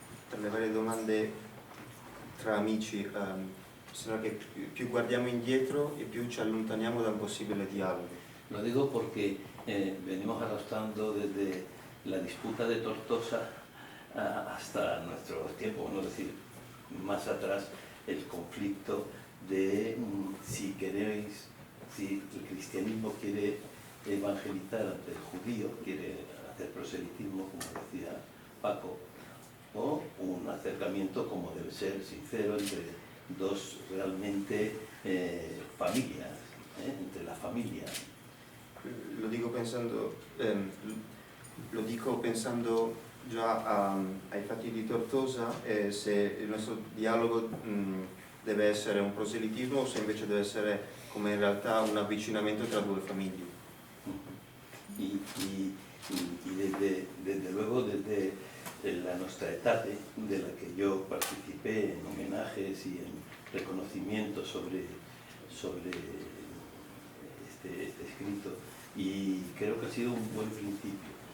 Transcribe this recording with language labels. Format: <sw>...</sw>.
<it>Tra le varie domande tra amici, sembra che più guardiamo indietro e più ci allontaniamo da un possibile dialogo.</it> <es>Lo digo porque venimos arrastrando desde la disputa de Tortosa hasta nuestros tiempos, no decir, más atrás, el conflicto de si el cristianismo quiere evangelizar ante el judío, quiere hacer proselitismo, como decía Paco, o un acercamiento como debe ser sincero entre dos realmente familias, entre la familia.</es> <it>Lo dico pensando già ai fatti di Tortosa, se il nostro dialogo deve essere un proselitismo o se invece deve essere come in realtà un avvicinamento tra due famiglie.</it> <es>Y desde luego desde la Nostra Aetate, de la que yo participé en homenajes y en reconocimiento sobre este escrito, y creo que ha sido un buen principio.</es>